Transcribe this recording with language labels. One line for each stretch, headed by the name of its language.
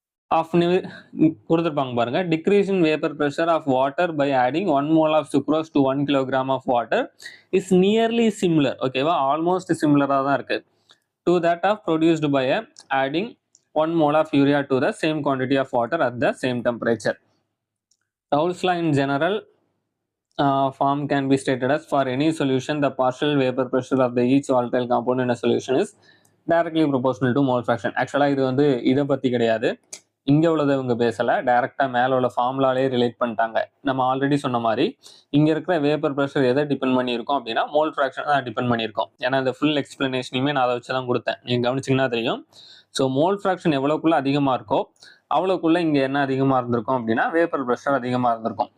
English: off
Tamil: கொடுத்துருப்பாங்க பாருங்க.
English: Decrease in vapour pressure of water by adding 1 mole of sucrose to 1 kilogram of water is nearly similar.
Tamil: ஓகேவா, almost சிமிலரா தான் இருக்கு
English: To that of produced by adding 1 mole of urea to the same quantity of water at the same temperature. Raoult's law in general form can be stated as for any solution the partial vapor pressure of the each volatile compound in a solution is directly proportional to mole fraction.
Tamil: ஆக்சுவலா இது வந்து இதை பத்தி கிடையாது, இங்க உள்ளதை இவங்க பேசல, டைரக்டா மேல உள்ள ஃபார்முலாலே ரிலேட் பண்ணிட்டாங்க. நம்ம ஆல்ரெடி சொன்ன மாதிரி இங்க இருக்கிற வேப்பர் ப்ரெஷர் எதை டிபெண்ட் பண்ணியிருக்கோம் அப்படின்னா மோல் ஃபிராக்ஷன் தான் டிபெண்ட் பண்ணியிருக்கோம். ஏன்னா இந்த ஃபுல் எக்ஸ்பிளனேஷனையுமே நான் அதை வச்சு தான் கொடுத்தேன், நீங்க கவனிச்சிங்கன்னா தெரியும். ஸோ மோல் ஃபிராக்ஷன் எவ்வளோக்குள்ள அதிகமாக இருக்கோ அவ்வளோக்குள்ள இங்கே என்ன அதிகமாக இருந்திருக்கும் அப்படின்னா வேப்பர் ப்ரெஷர் அதிகமாக இருந்திருக்கும்.